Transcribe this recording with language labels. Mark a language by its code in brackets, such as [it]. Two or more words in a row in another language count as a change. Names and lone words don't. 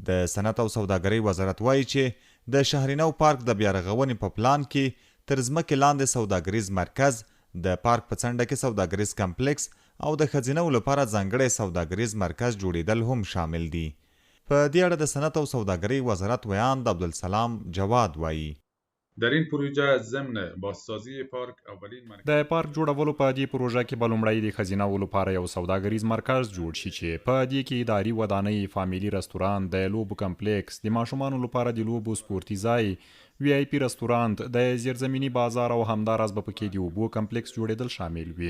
[ps] د صنعت او سوداګرۍ وزارت وایي چې د شهرینو پارک د بیا رغونې په پلان کې تر ځمکې لاندې سوداګریز مرکز، د پارک په څنډه کې سوداګریز کمپلیکس او د ښځینو لپاره ځانګړی سوداګریز مرکز جوړیدل هم شامل دي. په دې اړه د صنعت او سوداګرۍ وزارت ویاند عبدالسلام جواد وایي: [fa] در این پروژه ضمن بازسازی پارک اولین [ps] د پارک جوړولو په دې پروژه کې به لومړی د ښځیناو لپاره یو سوداګریز مرکز جوړ شي چې په دې کې اداري ودانۍ، فامیلي رستورانت، د لوبو کمپلیکس، د ماشومانو لپاره د لوبو سپورتي ځای، وی آی پی رستورانت، د زیرزمینی بازار او همداراز به پکې د اوبو کمپلیکس جوړېدل شامل وي.